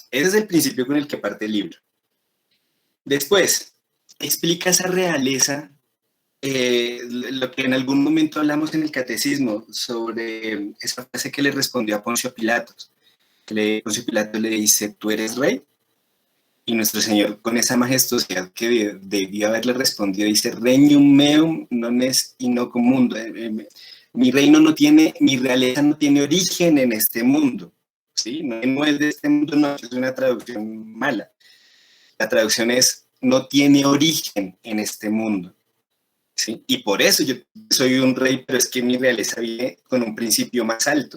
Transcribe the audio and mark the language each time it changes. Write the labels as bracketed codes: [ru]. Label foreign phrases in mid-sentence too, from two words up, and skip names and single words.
[es] Ese es el principio con el que parte el libro. Después, explica esa realeza, lo que en algún momento hablamos en el catecismo, sobre esa frase que le respondió a Poncio Pilato. Poncio Pilato le dice, ¿tú eres rey? Y nuestro Señor, con esa majestuosidad que debía haberle respondido, dice, [la] Regnum meum non est in hoc mundo. [es] Mi reino no tiene, mi realeza no tiene origen en este mundo. ¿Sí? No es de este mundo, no, es una traducción mala. La traducción es, no tiene origen en este mundo. ¿Sí? Y por eso yo soy un rey, pero es que mi realeza viene con un principio más alto.